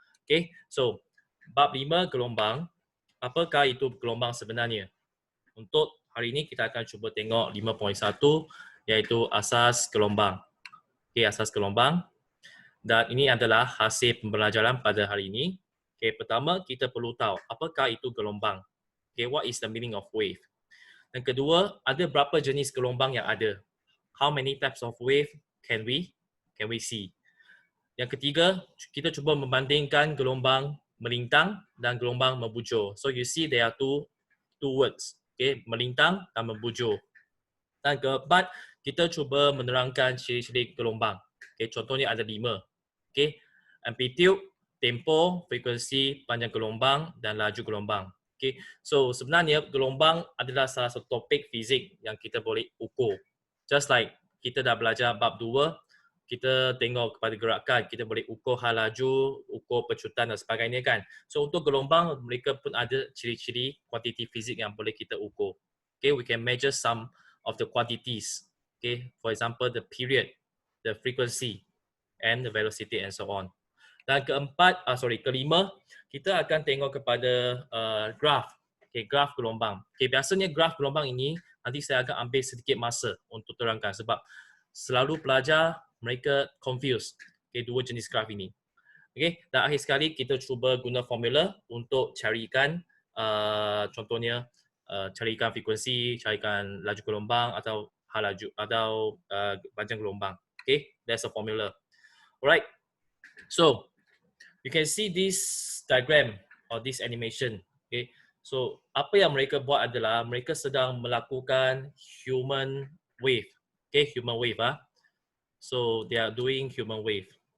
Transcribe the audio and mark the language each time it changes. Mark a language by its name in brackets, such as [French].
[Malay] Okay, so bab 5 gelombang. Apakah itu gelombang sebenarnya? Untuk hari ini kita akan cuba tengok 5.1 iaitu asas gelombang. Okay, asas gelombang. Dan ini adalah hasil pembelajaran pada hari ini. Okay, pertama kita perlu tahu apakah itu gelombang. Okay, [English] what is the meaning of wave? [Malay] Dan kedua, ada berapa jenis gelombang yang ada? [English] How many types of wave can we see? [Malay] Yang ketiga, kita cuba membandingkan gelombang melintang dan gelombang membujur. [English] So you see there are two words. [Malay] Okay, melintang dan membujur. Dan keempat, kita cuba menerangkan ciri-ciri gelombang. Okay, contohnya ada 5. Okay, amplitude, tempo, frekuensi, panjang gelombang dan laju gelombang. Okay, so sebenarnya gelombang adalah salah satu topik fizik yang kita boleh ukur. [English] Just like [Malay] kita dah belajar bab 2, kita tengok kepada gerakan, kita boleh ukur hal laju, ukur pecutan dan sebagainya kan. So untuk gelombang, mereka pun ada ciri-ciri kuantiti fizik yang boleh kita ukur. [English] Okay, we can measure some of the quantities. Okay, for example, the period, the frequency, and the velocity and so on. [Malay] Dan kelima, kita akan tengok kepada graf. Okay, graf gelombang. Okay, biasanya graf gelombang ini nanti saya akan ambil sedikit masa untuk terangkan sebab selalu pelajar mereka confused. Okay, dua jenis graf ini. Okay, dan akhir sekali kita cuba guna formula untuk carikan contohnya carikan frekuensi, carikan laju gelombang atau hal laju atau panjang gelombang. [English] Okay, that's a formula. Alright, so you can see this diagram or this animation. [Malay] Okay, so apa yang mereka buat adalah mereka sedang melakukan human wave. [English] Okay, human wave. So they are doing human wave.